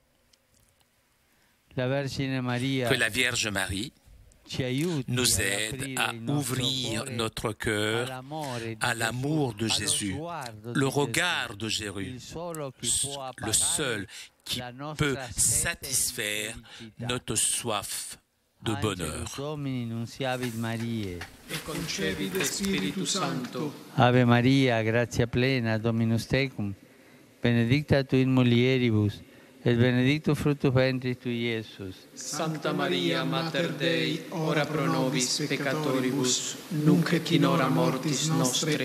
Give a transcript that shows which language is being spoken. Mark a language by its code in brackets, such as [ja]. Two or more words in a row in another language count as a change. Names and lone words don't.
[fr] Que la Vierge Marie nous aide à ouvrir notre cœur à l'amour de Jésus, le regard de Jésus, le seul qui peut satisfaire notre soif de bonheur. [la] Ave Maria, gratia plena, Dominus tecum, benedicta tu in mulieribus, et benedictus fructus ventris tui, Iesus. Santa Maria, Mater Dei, ora pro nobis peccatoribus, nunc et in hora mortis nostre.